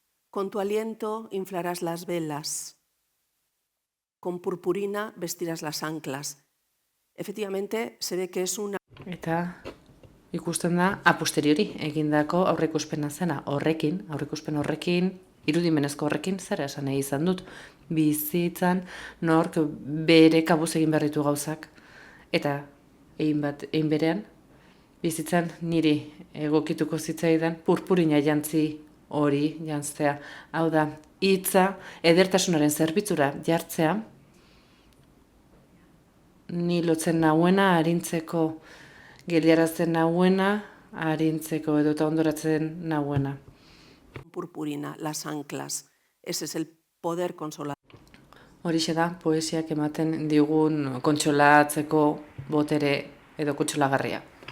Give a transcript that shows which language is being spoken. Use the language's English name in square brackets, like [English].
[Spanish] Con tu aliento inflarás las velas. Con purpurina vestirás las anclas. Efectivamente, se ve que es una... [Basque] Eta ikusten da, a posteriori egindako aurreikuspena zena aurreikuspen horrekin, irudimenezko horrekin, zera esan nahi izan dut, bizitzan nork bere kabuz egin berritu gauzak. Eta egin berean, bizitzan niri egokituko zitzaidan purpurina jantzi hori jantzea. Hau da, hitza edertasunaren zerbitzura jartzea, ni lotzen nauena arintzeko, geliarazten nauena arintzeko edota ondoratzen nauena. [Spanish] Purpurina, las anclas. Ese es el poder consolador. [Basque] Horixe da, poesiak ematen digun kontsolatzeko botere edo kontsolagarria.